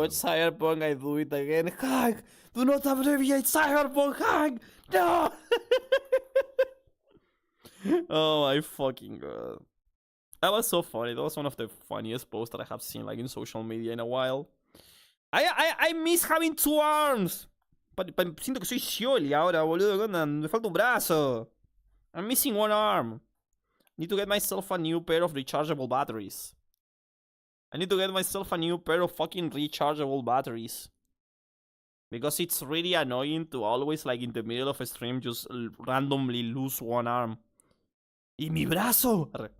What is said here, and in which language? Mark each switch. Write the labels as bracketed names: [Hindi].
[English] much Cyberpunk, I do it again. Hank, do not abbreviate Cyberpunk, Hank! No! Oh my fucking god. That was so funny. That was one of the funniest posts that I have seen like in social media in a while. I miss having two arms. [Spanish] Siento que soy Scioli ahora, boludo. ¿Qué onda? Me falta un brazo. [English] I'm missing one arm. Need to get myself a new pair of rechargeable batteries. I need to get myself a new pair of fucking rechargeable batteries. Because it's really annoying to always, like, in the middle of a stream, just randomly lose one arm. [Spanish] Y mi brazo!